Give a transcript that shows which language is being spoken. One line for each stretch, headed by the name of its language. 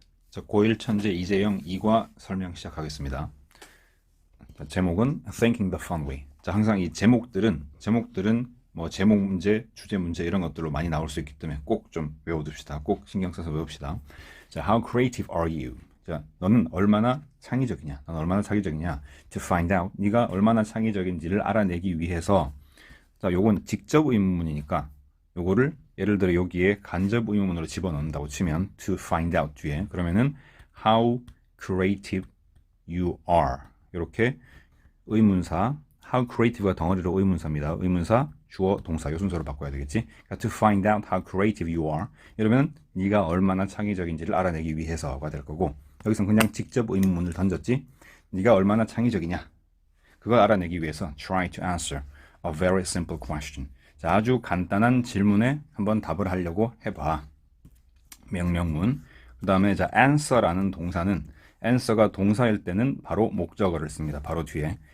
Korean: 자, 고1 천재 이재영 2과 설명 시작하겠습니다. 자, 제목은 Thinking the Fun Way. 자, 항상 이 제목들은 뭐 제목 문제, 주제 문제 이런 것들로 많이 나올 수 있기 때문에 꼭 좀 외워둡시다. 꼭 신경 써서 외웁시다. 자,
English: How creative are you?
Korean: 자, 너는 얼마나 창의적이냐? 넌 얼마나 창의적이냐?
English: To find out,
Korean: 네가 얼마나 창의적인지를 알아내기 위해서. 자, 요건 직접 의문문이니까 요거를 예를 들어 여기에 간접 의문문으로 집어넣는다고 치면
English: to find out
Korean: 뒤에 그러면은
English: how creative you are
Korean: 이렇게 의문사 how creative가 덩어리로 의문사입니다. 의문사 주어 동사 요 순서로 바꿔야 되겠지. 그러니까
English: to find out how creative you are
Korean: 이러면 네가 얼마나 창의적인지를 알아내기 위해서가 될 거고 여기선 그냥 직접 의문문을 던졌지. 네가 얼마나 창의적이냐 그걸 알아내기 위해서
English: try to answer a very simple question.
Korean: 자, 아주 간단한 질문에 한번 답을 하려고 해봐. 명령문. 그 다음에 자, answer라는 동사는 answer가 동사일 때는 바로 목적어를 씁니다. 바로 뒤에.